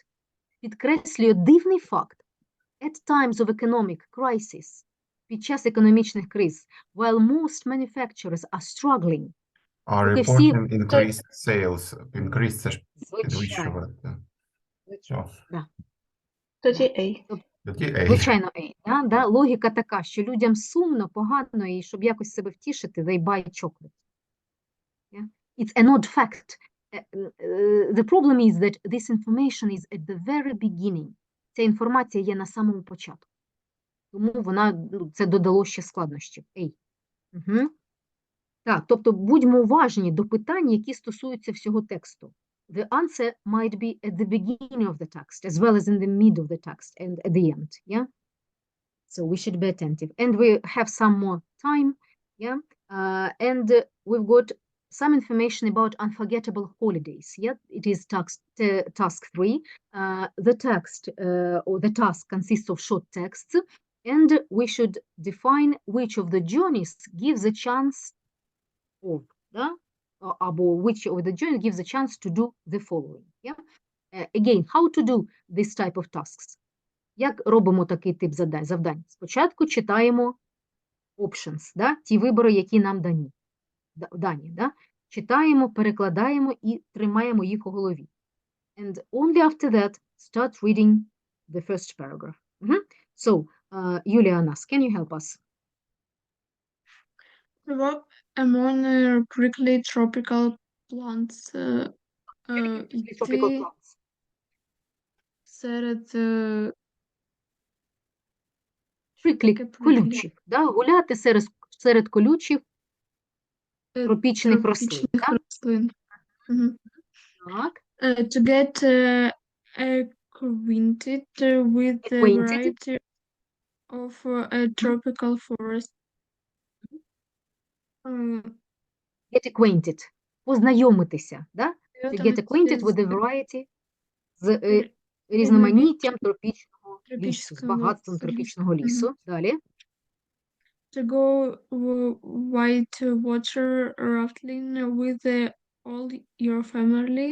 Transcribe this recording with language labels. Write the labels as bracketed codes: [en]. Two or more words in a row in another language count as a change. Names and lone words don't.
[uk] Підкреслює дивний факт. [en] At times of economic crisis, [uk] під час економічних криз, [en] while most manufacturers are struggling, Are [uk] поки всі... [en] reporting increased sales. [uk] Increased це ж підвищувати. Звичайно. Да. Тоді A. Тоді A. Звичайно, да? Логіка така, що людям сумно, погано, і щоб якось себе втішити, [en] they buy chocolate. Yeah? It's an odd fact. The problem is that this information is at the very beginning. [uk] Ця інформація є на самому початку. Тому це додало ще складнощів. Так, тобто будьмо уважні до питань, які стосуються всього тексту. [en] The answer might be at the beginning of the text, as well as in the middle of the text and at the end, yeah? So we should be attentive. And we have some more time, yeah? And we've got some information about unforgettable holidays, yeah? It is task 3. The text or the task consists of short texts, and we should define which of the journeys gives a chance of, [uk] да? [en] Або which of the journey gives a chance to do the following. Yeah? Again, how to do this type of tasks? [uk] Як робимо такий тип завдань? Спочатку читаємо options, да? Ті вибори, які нам дані. Да? Читаємо, перекладаємо і тримаємо їх у голові. [en] And only after that, start reading the first paragraph. So, Yulia Anas, can you help us? Among prickly tropical plants Tropical [uk] йти [en] plants. [uk] серед Колючих, да? Гуляти серед колючих тропічних рослин. рослин. Так. [en] To get acquainted with the variety of a tropical forest. Get acquainted. [uk] Познайомитися, да? [en] To get acquainted with the variety, [uk] з різноманіттям тропічного лісу, з багатством тропічного лісу. Далі. [en] To go white water rafting with all your family.